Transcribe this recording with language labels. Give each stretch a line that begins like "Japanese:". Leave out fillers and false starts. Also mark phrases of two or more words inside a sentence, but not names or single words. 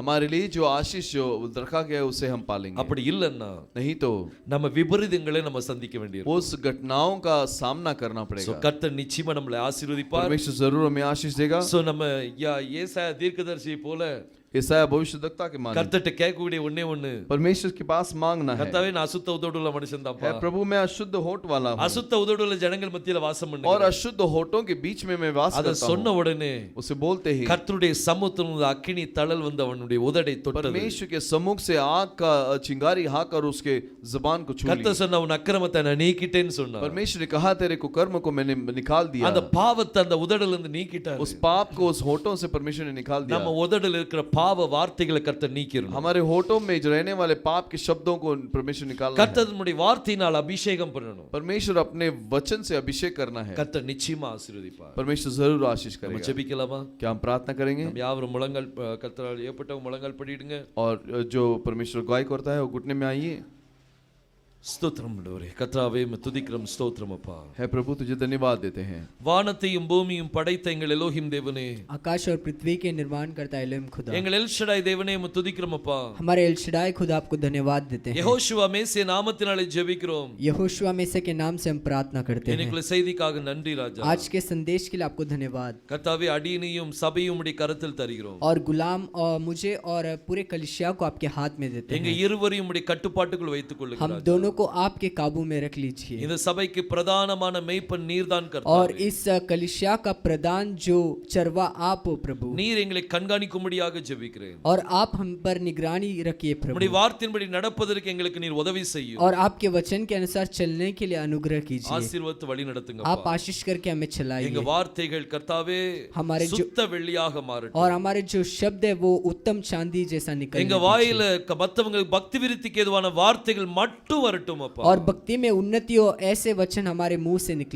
Hindi: हमारे लिए जो आशीष जो रखा गया है उसे हम पालेंगे।
Tamil: அப்படி இல்லன்னா
Hindi: नहीं तो
Tamil: நம்ம விபரீதங்களை நம்ம சந்திக்க வேண்டியிருக்கும்
Hindi: उस घटनाओं का सामना करना
Tamil: சோ
Hindi: पड़ेगा।
Tamil: கர்த்தர் நிச்சயமா நம்மளை ஆசீர்வதிப்பார்
Hindi: परमेश्वर जरूर हमें आशीष देगा।
Tamil: சோ நம்ம ஏசாயா தீர்க்கதரிசி போல
Hindi: ईसाया भविष्यद्वक्ता के माने
Tamil: கர்த்தர்ட்ட கேட்கக்கூடிய ஒண்ணே ஒண்ணு
Hindi: परमेश्वर के पास मांगना है,
Tamil: கர்த்தாவே நான் அசுத்த உதடுள்ள மனுஷன் தான்ப்பா
Hindi: है प्रभु मैं अशुद्ध होठ वाला हूँ
Tamil: அசுத்த உதடுள்ள ஜனங்கள் மத்தியில வாசம்
Hindi: और
Tamil: பண்ணுங்க
Hindi: अशुद्ध होठों के बीच में मैं वास
Tamil: அத
Hindi: करता
Tamil: சொன்ன
Hindi: हूँ।
Tamil: உடனே
Hindi: उसे बोलते ही
Tamil: கர்த்தருடைய சமுத்திரம் அக்கினி தழல் வந்து அவனுடைய உதடை தொட்டது
Hindi: परमेश्वर के सम्मुख से आग का चिंगारी हाकर उसके जुबान को छू ली।
Tamil: கர்த்தர் சொன்ன உன் அக்கிரமத்தை நான் நீக்கிட்டேன்னு சொன்னார்
Hindi: परमेश्वर ने कहा तेरे कुकर्म को मैंने निकाल दिया।
Tamil: அந்த பாவத்தை அந்த உதடுல இருந்து நீக்கிட்டார்
Hindi: उस पाप को उस होठों से परमेश्वर ने निकाल दिया।
Tamil: நம்ம உதடுல இருக்கிற பாவ வார்த்தைகளை கர்த்தர் நீக்கிரணும்
Hindi: हमारे होठों में जो रहने वाले पाप के शब्दों को परमेश्वर निकालना है।
Tamil: கர்த்தர் நம்முடைய வார்த்தையினால் அபிஷேகம் பண்ணணும்
Hindi: परमेश्वर अपने वचन से अभिषेक करना है।
Tamil: கர்த்தர் நிச்சயமா ஆசீர்வதிப்பார்
Hindi: परमेश्वर जरूर आशीष
Tamil: நம்ம
Hindi: करेगा।
Tamil: ஜெபிக்கலாமா
Hindi: क्या हम प्रार्थना करेंगे?
Tamil: நம்ம யாவரும் முழங்கால் கர்த்தரால் ஏற்பட்டவங்க முழங்கால் படிடுங்க
Hindi: और जो परमेश्वर अगुवाई करता है वो घुटने में आइए।
Tamil: ஸ்தோத்திரம் ஆண்டவரே கர்த்தாவே துதிக்கிறோம் ஸ்தோத்திரம் அப்பா
Hindi: है प्रभु तुझे धन्यवाद देते हैं।
Tamil: வானத்தையும் பூமியும் படைத்த எங்கள் எலோஹிம் தேவனே
Hindi: आकाश और पृथ्वी के निर्माण करता एलोहिम खुदा,
Tamil: எங்கள் எல்ஷடாய் தேவனே உம்மை துதிக்கிறோம் அப்பா
Hindi: हमारे एलशदाई खुदा आपको धन्यवाद देते हैं।
Tamil: யெகோஷுவா மேசிய நாமத்தினாலே ஜெபிக்கிறோம்
Hindi: यहोशुआ मेसे के नाम से हम प्रार्थना करते हैं।
Tamil: எனக்குள்ள செய்திக்காக நன்றி ராஜா
Hindi: आज के संदेश के लिए आपको धन्यवाद।
Tamil: கர்த்தாவே அடியனையும் சபையும் உம்முடைய கரத்தில் தருகிறோம்
Hindi: और गुलाम और मुझे और पूरे कलिसिया को आपके हाथ में देते
Tamil: எங்க
Hindi: हैं।
Tamil: இருவரையும் உம்முடைய கட்டுப்பாட்டுக்குள் வைத்துக் கொள்ளுங்க
Hindi: हम
Tamil: ராஜா.
Hindi: दोनों को आपके काबू में रख लीजिए।
Tamil: இந்த சபைக்கு பிரதானமான மெய்ப்பன் நீர்தான்
Hindi: और
Tamil: கர்த்தாவே
Hindi: इस कलिसिया का प्रदान जो चरवा आप हो प्रभु,
Tamil: நீர் எங்களை கண்காணிக்கும்படியாக ஜெபிக்கிறேன்
Hindi: और आप हम पर निगरानी रखिए
Tamil: உம்முடைய
Hindi: प्रभु,
Tamil: வார்த்தையின்படி நடப்பதற்கு எங்களுக்கு நீர் உதவி செய்யும்
Hindi: और आपके वचन के अनुसार चलने के लिए अनुग्रह कीजिए।
Tamil: ஆசீர்வாதத்தை வழி நடத்துங்க
Hindi: आप आशीष करके हमें
Tamil: எங்க
Hindi: चलाइए
Tamil: வார்த்தைகள் கர்த்தாவே
Hindi: हमारे जो
Tamil: சுத்த வெள்ளியாக மாறட்டும்
Hindi: और हमारे जो शब्द है वो उत्तम चांदी जैसा निकले
Tamil: எங்க வாயில மத்தவங்களுக்கு பக்தி விருத்திக்கு ஏதுவான வார்த்தைகள் மட்டும் வரட்டும் அப்பா
Hindi: और भक्ति में उन्नति हो ऐसे वचन हमारे मुंह से निकले